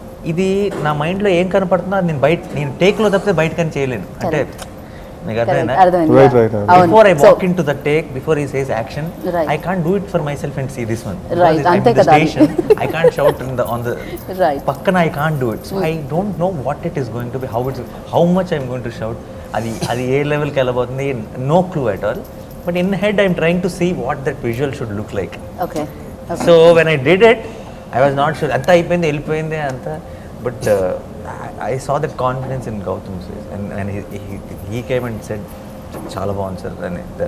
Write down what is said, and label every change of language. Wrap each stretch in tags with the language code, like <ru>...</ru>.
<te>ఇది నా మైండ్లో ఏం కనపడుతుందో అది నేను టేక్లో తప్పితే బయట కానీ చేయలేను. అంటే మీకు అర్థమైందా?</te> <en>Before I walk into the take, before he says action, I can't do it for myself and see this one. Right. I'm in the station, I can't shout on the pakkana, I can't do it. So I don't know what it is going to be, how much I'm going to shout.</en> <te>అది ఏ లెవెల్కి వెళ్ళబోతుంది,</te> <en>No clue at all. But in head I'm trying to see what that visual should look like. So when I did it I was not sure,</en> <te>అంతా అయిపోయింది, వెళ్ళిపోయింది అంతా.</te> <en>but I saw that confidence in Gautam face, and he came and said</en> <te>చాలా బాగుంది sir అని.</te>